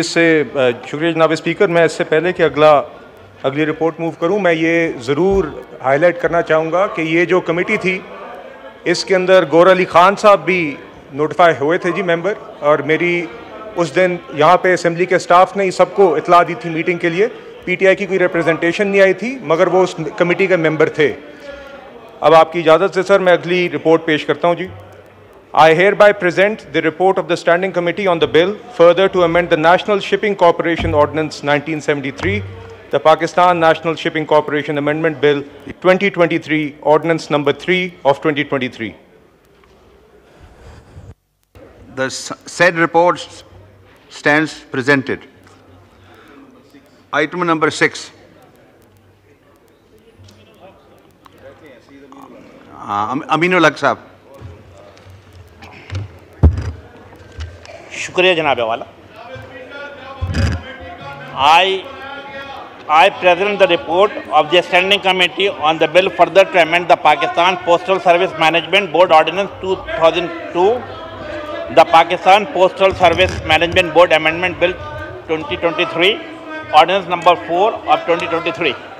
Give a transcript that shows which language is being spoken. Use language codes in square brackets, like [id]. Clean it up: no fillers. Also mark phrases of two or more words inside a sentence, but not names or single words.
[ur] اس سے شکریہ جناب سپیکر۔ میں اس سے پہلے کہ اگلی [en] report move [ur] کروں، میں یہ ضرور ہائی لائٹ کرنا چاہوں گا کہ یہ جو کمیٹی تھی اس کے اندر غور علی خان صاحب بھی نوٹیفائی ہوئے تھے جی ممبر، اور میری اس دن یہاں پہ اسمبلی کے سٹاف نے سب کو اطلاع دی تھی میٹنگ کے لیے. پی ٹی آئی کی کوئی ریپریزنٹیشن نہیں آئی تھی، مگر وہ اس کمیٹی کے ممبر تھے. اب آپ کی اجازت سے سر میں اگلی رپورٹ پیش کرتا ہوں جی. [en] I hereby present the report of the Standing Committee on the bill further to amend the National Shipping Corporation Ordinance 1973, the Pakistan National Shipping Corporation Amendment Bill 2023, Ordinance number 3 of 2023. The said report stands presented. Item number 6. [ur] امین الحق صاحب. شکریہ جناب والا. [en] I present the report of the Standing Committee on the bill further to amend the Pakistan Postal Service Management Board Ordinance 2002, the Pakistan Postal Service Management Board Amendment Bill 2023, Ordinance number 4 of 2023.